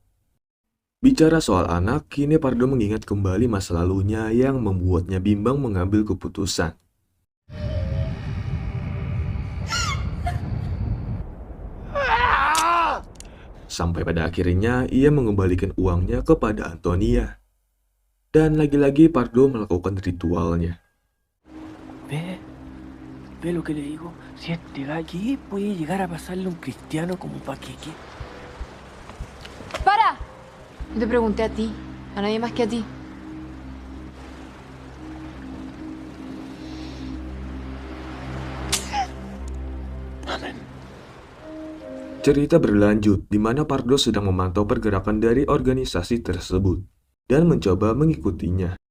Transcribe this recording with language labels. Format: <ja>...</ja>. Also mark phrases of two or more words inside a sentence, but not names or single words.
<id>Bicara soal anak, kini Pardo mengingat kembali masa lalunya yang membuatnya bimbang mengambil keputusan. Sampai pada akhirnya ia mengembalikan uangnya kepada Antonia. Dan lagi-lagi Pardo melakukan ritualnya.</id> <es>Ve lo que le digo. Si este va aquí, puede llegar a pasarle un cristiano como un paquete. ¡Para! Yo te pregunté a ti, a nadie más que a ti.</es> <id>Cerita berlanjut di mana Pardo sedang memantau pergerakan dari organisasi tersebut dan mencoba mengikutinya.</id>